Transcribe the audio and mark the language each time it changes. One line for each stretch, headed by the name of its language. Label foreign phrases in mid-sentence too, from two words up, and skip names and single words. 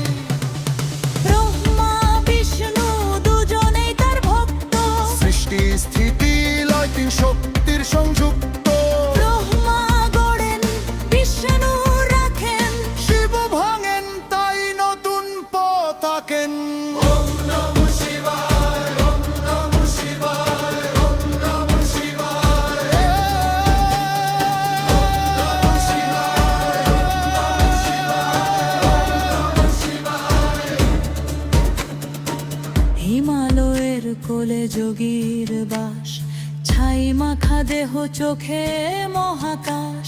Bangla: ব্রহ্মা বিষ্ণু দুজনেই তার ভক্ত, সৃষ্টি স্থিতি লয় তিন শক্তির সংযুক্ত। ব্রহ্মা গড়েন বিষ্ণু রাখেন, শিব ভাঙেন তাই নতুন পথ আঁকেন।
Sanskrit: ওম নমঃ শিবায়, ওম নমঃ শিবায়, ওম নমঃ শিবায়।
Bangla: হিমালয়ের কোলে যোগীর বাস, ছাই মাখা দেহ চোখে মহাকাশ।